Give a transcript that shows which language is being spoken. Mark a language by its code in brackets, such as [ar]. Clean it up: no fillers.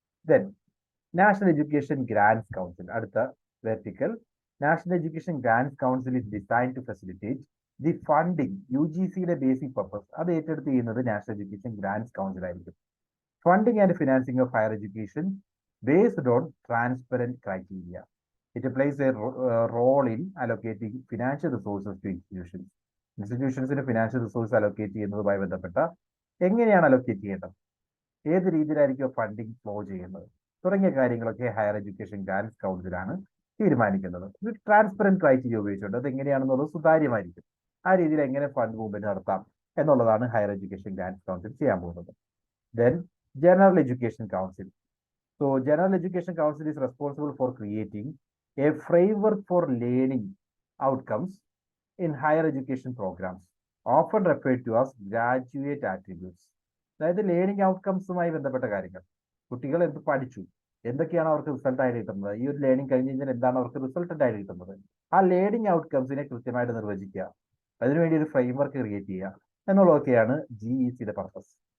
[ml] Then national education grants council, അടുത്ത vertical. [en] National education grants council is design to facilitate the funding. [ml] UGCയുടെ basic purpose അത് ഏറ്റെടുത്ത് ചെയ്യുന്നത് national education grants council ആയിരിക്കും. [en] Funding and financing of higher education based on transparent criteria. It plays a role in allocating financial resources to institutions. [ml] ഇൻസ്റ്റിറ്റ്യൂഷൻസിന് financial resource allocate ചെയ്യുന്നതുമായി ബന്ധപ്പെട്ട എങ്ങനെയാണ് allocate ചെയ്യേണ്ടത്, ഏത് രീതിയിലായിരിക്കും funding flow ചെയ്യുന്നത് തുടങ്ങിയ കാര്യങ്ങളൊക്കെ ഹയർ എഡ്യൂക്കേഷൻ ഗ്രാന്റ്സ് കൗൺസിലാണ് തീരുമാനിക്കുന്നത്. ഇത് ട്രാൻസ്പെറന്റ് ക്രൈറ്റീരിയ ഉപയോഗിച്ചുകൊണ്ട് അത് എങ്ങനെയാണെന്നുള്ളത് സുതാര്യമായിരിക്കും. ആ രീതിയിൽ എങ്ങനെ ഫണ്ട് മൂവ്മെന്റ് നടത്താം എന്നുള്ളതാണ് ഹയർ എഡ്യൂക്കേഷൻ ഗ്രാന്റ്സ് കൗൺസിൽ ചെയ്യാൻ പോകുന്നത്. Then general education council. [en] So General Education Council is responsible for creating a framework for learning outcomes in higher education programs, often referred to as graduate attributes. [ml] അതായത് learning ഔട്ട്കംസുമായി ബന്ധപ്പെട്ട കാര്യങ്ങൾ, കുട്ടികൾ എന്ത് പഠിച്ചു, എന്തൊക്കെയാണ് അവർക്ക് റിസൾട്ട് ആയിട്ട് കിട്ടുന്നത്, ഈ ഒരു ലേണിംഗ് കഴിഞ്ഞ് കഴിഞ്ഞാൽ എന്താണ് അവർക്ക് റിസൾട്ടന്റ് ആയിട്ട് കിട്ടുന്നത്, ആ ലേണിംഗ് ഔട്ട്കംസിനെ കൃത്യമായിട്ട് നിർവചിക്കുക, അതിനുവേണ്ടി ഒരു ഫ്രെയിംവർക്ക് ക്രിയേറ്റ് ചെയ്യുക എന്നുള്ളതൊക്കെയാണ് GECയുടെ പർപ്പസ്.